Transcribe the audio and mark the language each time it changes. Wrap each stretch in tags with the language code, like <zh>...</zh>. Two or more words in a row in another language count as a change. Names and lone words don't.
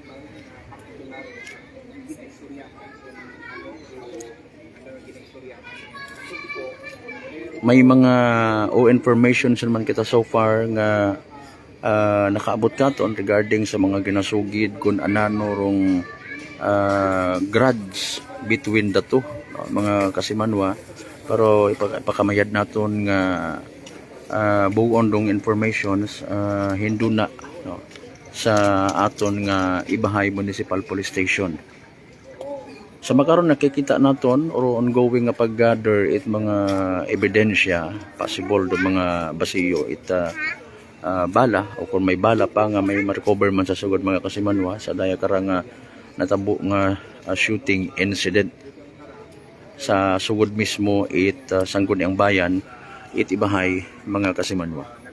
<akl>may mga information man kita</akl> <en>so far</en> <akl>nga nakaabot katon regarding sa mga ginasugid kung anano rong</akl> <en>grudge between the two</en> <akl>mga kasimanwa pero ipakamayad naton nga buon dong informations hinduna no, sa aton nga Ibahay Municipal Police Station. Sa makaron nakikita naton or ongoing nga pag-gather it mga ebidensya possible do mga basiyo it bala o kung may bala pa nga may ma-recover man sa sugod mga kasimanwa sa daya karang natabo nga</akl> <en>shooting incident</en> <akl>sa sugod mismo it Sangguniang Bayan it Ibahay mga kasimanwa.</akl>